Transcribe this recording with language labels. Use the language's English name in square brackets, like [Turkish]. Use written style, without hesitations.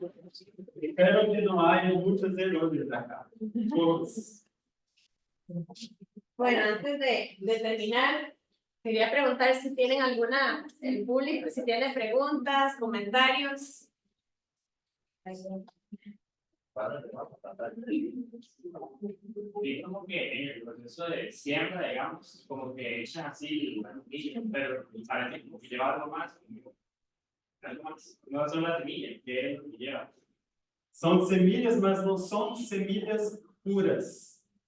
[Portuguese] Espero que não haja muitos erros acá. Todos. [Spanish] Bueno, antes de terminar, quería preguntar si tienen alguna, el público, si tiene preguntas, comentarios. Y como que en el proceso de siembra, digamos, como que echan así, pero parece como que lleva algo más, no son las semillas, que es lo que lleva. [Portuguese] São semilhas, mas não são semilhas puras.